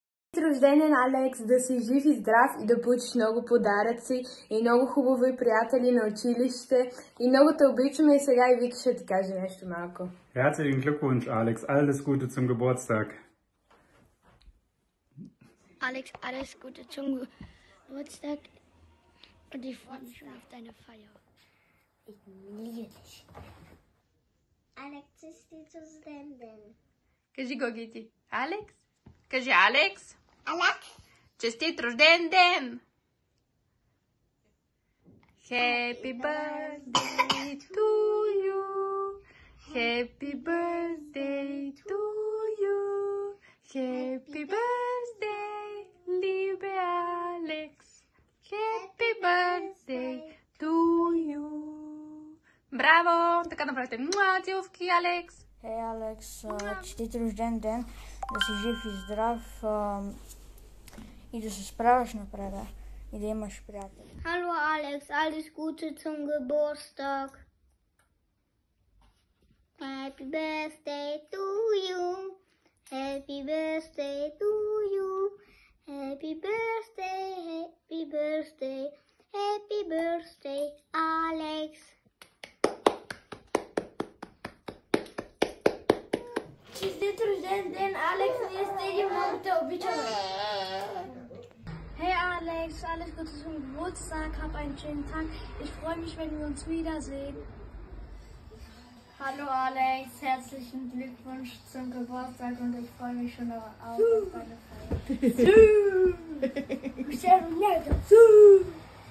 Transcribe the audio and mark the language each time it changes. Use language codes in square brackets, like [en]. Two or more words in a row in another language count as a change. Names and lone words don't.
[bg] Рожден Алекс, да си жив и здрав и да получиш много подаръци и много хубави приятели на училище. И много те обичаме и сега и Вики ще ти каже нещо малко. [de] Herzlichen Glückwunsch, Alex. Alles Gute zum Geburtstag. Alex, alles Gute zum Geburtstag und ich freue mich schon auf deine Feier. Ich liebe dich. Alex ist die Studentin. [bg] Кажи Гогити. Алекс? Кажи Алекс. Alex. Честит рожден ден! [en] Happy birthday to you. Happy birthday to you. Happy birthday, liebe Alex. Happy birthday to you. [bg] Браво! Така направете целувки, Алекс. Hey Alex, честит рожден ден, да си жив и здрав и да се справяш напред и да имаш приятели. [de] Hallo Alex, alles Gute zum Geburtstag. [en] Happy birthday to you. Happy birthday to you. Happy birthday, happy birthday, happy birthday, Alex. [bg] Честит рожден ден, Alex. Ние с Теди много те обичаме. [de] Hey Alex, alles Gute zum Geburtstag, hab einen schönen Tag. Ich freue mich, wenn wir uns wiedersehen. Hallo Alex, herzlichen Glückwunsch zum Geburtstag und ich freue mich schon auf deine Feier.